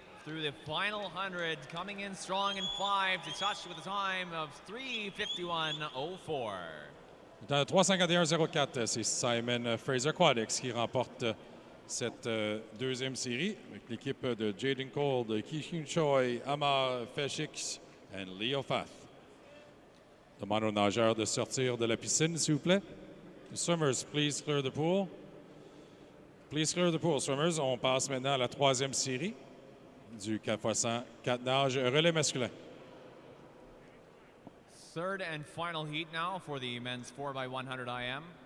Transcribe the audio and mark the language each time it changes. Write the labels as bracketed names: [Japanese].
[English] through the final 100, coming in strong in 5 to touch with a time of 3:51.04. [French] Dans 351.04, c'est Simon Fraser-Quaddix qui remporte cette deuxième série avec l'équipe de Jaden Cole, de Ki-Hyun Choi, Amar Feshix et Leo Fath. Demande aux nageurs de sortir de la piscine, s'il vous plaît. [English] The swimmers, please clear the pool. Please clear the pool, swimmers. [French] On passe maintenant à la troisième série du 4x100 4 nages relais masculin. [English] Third and final heat now for the men's 4x100 IM.